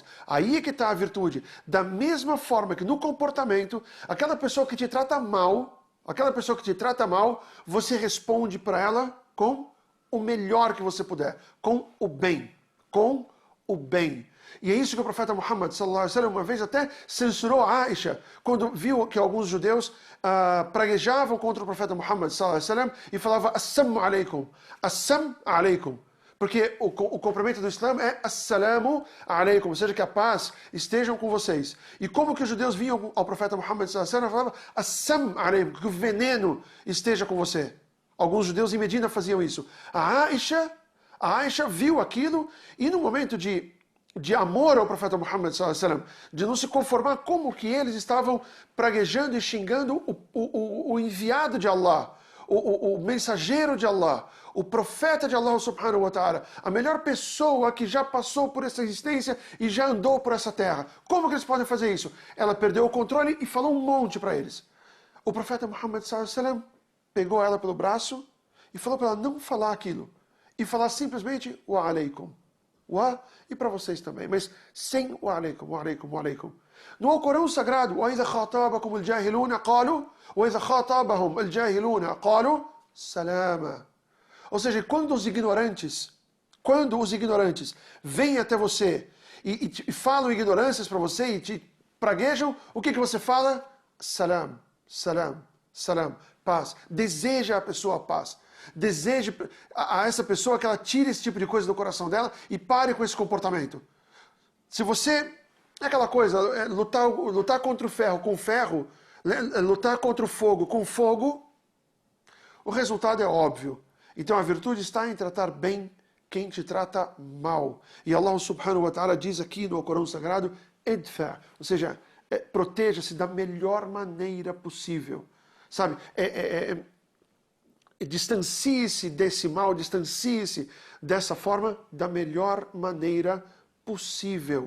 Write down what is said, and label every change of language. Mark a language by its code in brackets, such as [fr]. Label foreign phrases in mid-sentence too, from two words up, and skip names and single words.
[pt] Aí é que está a virtude. Da mesma forma que no comportamento, aquela pessoa que te trata mal, você responde para ela com o melhor que você puder, com o bem, com o bem. E é isso que o profeta Muhammad [ar] صلى الله عليه وسلم [pt] uma vez até censurou a Aisha, quando viu que alguns judeus praguejavam contra o profeta Muhammad [ar] صلى الله عليه وسلم [pt] e falava [ar] السام عليكم السام عليكم. [pt] Porque o cumprimento do Islã é [ar] السلام عليكم, [pt] ou seja, que a paz estejam com vocês. E como que os judeus vinham ao profeta Muhammad [ar] صلى الله عليه وسلم [pt] e falavam [ar] السام عليكم, [pt] que o veneno esteja com você. Alguns judeus em Medina faziam isso. A Aisha viu aquilo e no momento de amor ao profeta Muhammad [ar] صلى الله عليه وسلم, [pt] de não se conformar como que eles estavam praguejando e xingando o enviado de Allah, o mensageiro de Allah, o profeta de Allah [ar] سبحانه وتعالى, [pt] a melhor pessoa que já passou por essa existência e já andou por essa terra. Como que eles podem fazer isso? Ela perdeu o controle e falou um monte para eles. O profeta Muhammad [ar] صلى الله عليه وسلم [pt] pegou ela pelo braço e falou para ela não falar aquilo. E falar simplesmente [ar] وعليكم. [pt] E para vocês também, mas sem [ar] وعليكم وعليكم وعليكم. [pt] No Alcorão Sagrado, [ar] وَإِذَا خَاطَبَكُمُ الْجَاهِلُونَ قَالُوا وَإِذَا خَاطَبَهُمْ الْجَاهِلُونَ قَالُوا سَلَامًا. [pt] Ou seja, quando os ignorantes vêm até você e falam ignorâncias para você e te praguejam, o que você fala? [ar] سلام سلام سلام, [pt] paz. Deseja a pessoa paz. Deseje a essa pessoa que ela tire esse tipo de coisa do coração dela e pare com esse comportamento. Se você... É aquela coisa, lutar contra o ferro com ferro, lutar contra o fogo com fogo, o resultado é óbvio. Então a virtude está em tratar bem quem te trata mal. E Allah [ar] سبحانه وتعالى [pt] diz aqui no Corão Sagrado, idfa, ou seja, proteja-se da melhor maneira possível. Sabe, distancie-se desse mal, distancie-se dessa forma da melhor maneira possível.